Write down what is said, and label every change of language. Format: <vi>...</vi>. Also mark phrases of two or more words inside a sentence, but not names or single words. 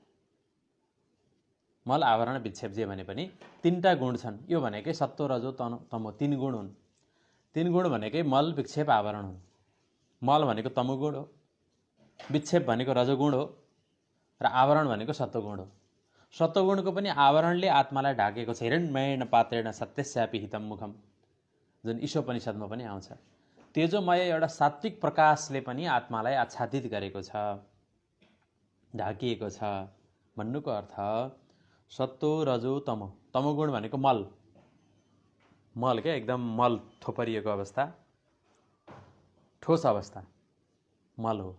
<ne>मल, आवरण, विक्षेप जे भने पनि 3टा गुण छन्। यो भनेकै सत्व, रजो, तमो 3 गुण हुन्। 3 गुण भनेकै मल, विक्षेप, आवरण हुन्। मल भनेको तमोगुण हो, विक्षेप भनेको रजोगुण हो, र आवरण भनेको सत्वगुण हो। सत्वगुणको पनि आवरणले आत्मालाई ढाकेको छ।</ne> <sa>हिरण्मयेन पात्रेण सत्यस्यापि हितं मुखम,</sa> <ne>जुन ईशोपनिषद्मा पनि आउँछ। तेजोमय एउटा सात्विक प्रकाशले पनि आत्मालाई आच्छादित गरेको छ, ढाकिएको छ। भन्नुको अर्थ सत्व, रजो, तमो। तमोगुण भनेको मल, मल क्या, एकदम मल थोपरिएको अवस्था, ठोस अवस्था मल हो।</ne>